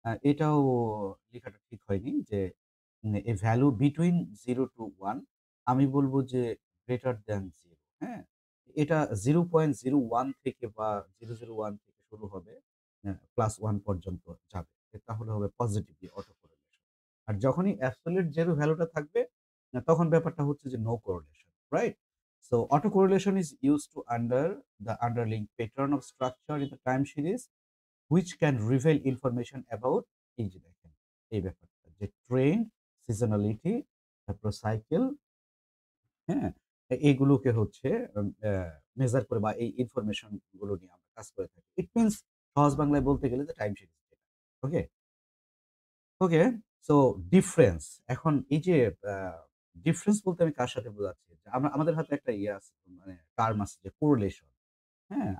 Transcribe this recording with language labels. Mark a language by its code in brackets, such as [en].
[bn] এটাও লেখাটা ঠিক হয়নি যে এ ভ্যালু বিটুইন 0 to 1 আমি বলব যে গ্রেটার দ্যান 0, হ্যাঁ? এটা 0.01 থেকে বা 001 থেকে শুরু হবে, প্লাস 1 পর্যন্ত যাবে। তাহলে হবে পজিটিভলি অটো কোরিলেশন। আর যখনই অ্যাবসোলিউট 0 ভ্যালুটা থাকবে, তখন ব্যাপারটা হচ্ছে যে no correlation, right? [en] So autocorrelation is used to under the underlying pattern of structure in the time series which can reveal information about [bn] এই যে দেখেন এই ব্যাপারটা যে ট্রেন্ড, সিজনালিটি, তারপর সাইকেল, হ্যাঁ? এইগুলোকে হচ্ছে মেজার করে বা এই ইনফরমেশন গুলো নিয়ে আমরা কাজ করে থাকি। ইট মিনস সহজ বাংলায় বলতে গেলে যে টাইম সিরিজ ডেটা। ওকে? ওকে, সো ডিফারেন্স। এখন এই যে আ ডিফারেন্স বলতে আমি কার সাথে বোঝাচ্ছি? যে আমাদের হাতে একটা ইয়ে আছে, মানে টার্ম আছে যে কোরিলেশন, হ্যাঁ?